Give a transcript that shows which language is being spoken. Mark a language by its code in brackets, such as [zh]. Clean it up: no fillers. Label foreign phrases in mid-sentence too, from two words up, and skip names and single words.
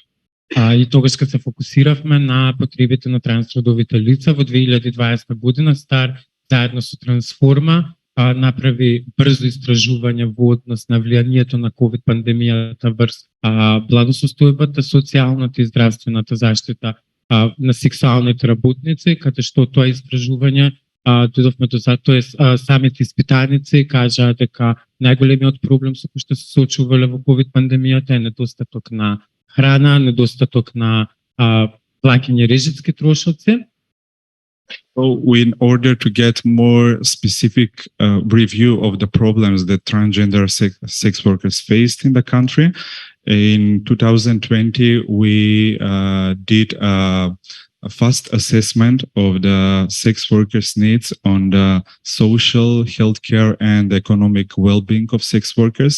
[mk] И тогаш кога се фокусиравме на потребите на трансродовите лица во 2020 година, СТАР заедно со Трансформа направи брзо истражување во однос на влијанието на COVID пандемијата врз благосостојбата, социјалната и здравствената заштита на сексуалните работници, каде што тоа истражување додовме до за, тоест самите испитаници кажаа дека најголемиот проблем со кој што се соочувале во COVID пандемијата е недостаток на храна, недостаток на плаќање режитски трошоци. [en] So in order to get more specific review of the problems that transgender sex workers faced in the country, in 2020 we did a a fast assessment of the sex workers' needs on the social, healthcare, and economic well-being of sex workers.